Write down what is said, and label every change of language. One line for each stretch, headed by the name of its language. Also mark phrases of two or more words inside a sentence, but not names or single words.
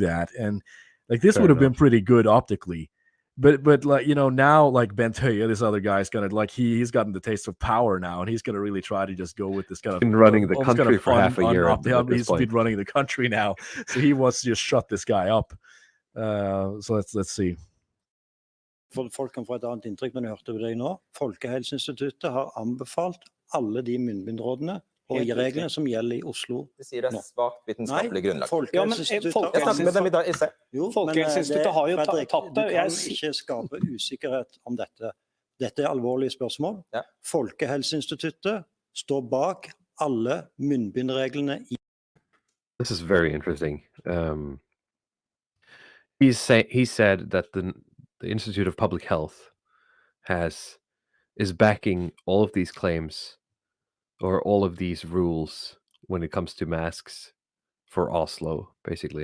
English: And like this would have been pretty good optically. But like, now like Bent Høie, this other guy's gonna like he's gotten the taste of power now, and he's gonna really try to just go with this kind of Been running the almost kind country of for half a year at this he's been point. running the country now, so he wants to just shut this guy up. So let's see.
Norwegian: Folk kan få et annet inntrykk, men jeg hørte på deg nå. Folkehelseinstituttet har anbefalt alle de munnbindrådene og Helt riktig. reglene som gjelder i Oslo. Det sier det er svakt vitenskapelig grunnlag. Folkehelseinstituttet Jeg snakker med dem i dag. Jeg ser. Jo, Folkehelseinstituttet har jo Fredrik, tatt det. Du kan ikke skape usikkerhet om dette. Dette er alvorlige spørsmål. Ja. Folkehelseinstituttet står bak alle munnbindreglene i
English: This is very interesting. He said that the Institute of Public Health is backing all of these claims or all of these rules when it comes to masks for Oslo, basically.